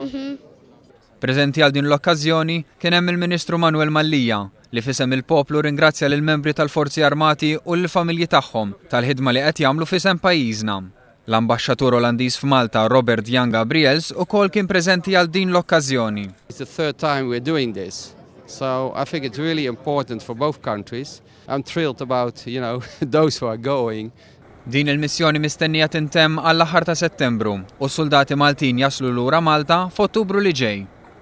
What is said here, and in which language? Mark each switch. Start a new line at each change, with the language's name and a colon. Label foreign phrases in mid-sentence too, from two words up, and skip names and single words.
Maltese: Preżenti għal din l-okkażjoni kien hemm il-Ministru Manuel Mallija li fisem il-poplu ringrazzja lill membri tal-Forzi Armati u l-familji tagħhom tal-ħidma li qed jagħmlu fisem pajjiżna. L-Ambaxxatur Olandiż f'Malta Robert Jan Gabriels ukoll kien preżenti għal din l-okkażjoni.
English: It's the third time we're doing this. So I think it's really important for both countries. I'm thrilled about, those who are going.
Maltese: Din il-missjoni mistennija tintemm għall-aħħar ta' Settembru u s-soldati Maltin jaslu lura Malta f'Ottubru li ġej.